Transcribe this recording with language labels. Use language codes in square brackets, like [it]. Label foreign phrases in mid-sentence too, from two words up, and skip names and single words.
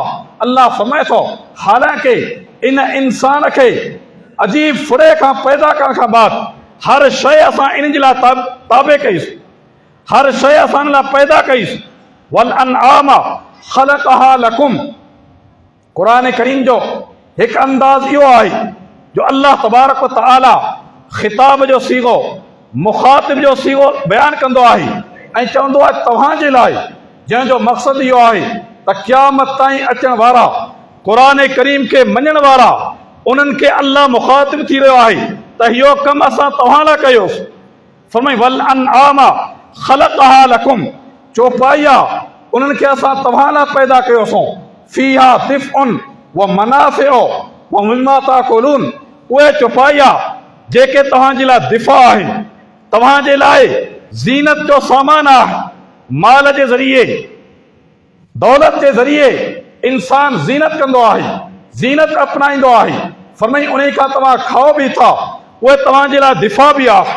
[sd] अल्लाह फरमाए थो हालांकि इन इंसान खे अजीब फुड़े खां पैदा करण खां बाद हर शइ असां इन जे लाइ ताबे कईसीं, हर शइ असां इन लाइ पैदा कईसीं। [ar] والأنعام خلقها لكم, [sd] कुरान करीम जो एक अंदाज यो आहे जो [ar] الله تبارك وتعالى [sd] खिताब जो सीगो मुखातिब जो सीगो बयान कंदो आहे ऐं चवंदो आहे तव्हांजे लाइ, जंहिंजो मक़सदु इहो आहे त क़यामत ताईं अचण वारा कुरान करीम खे मञण वारा उन्हनि खे अल्लाह मुखातिब थी रहियो आहे त इहो कमु असां तव्हां लाइ कयोसीं। फरमाई [ar] والأنعام خلقها لكم, [sd] चौपाइया उन्हनि खे असां तव्हां लाइ पैदा कयोसीं। [ar] فيها دفء ومنافع ومما تأكلون, [sd] उहे चौपाइया जेके तव्हांजे लाइ दिफ़ा आहिनि, तव्हांजे लाइ ज़ीनत जो सामान आहे। माल जे ज़रिए दौलत जे ज़रिए इंसान ज़ीनत कंदो आहे, ज़ीनत अपनाईंदो आहे। फरमाई उन खां तव्हां खाओ बि था, उहे तव्हांजे लाइ दिफ़ा बि आहे।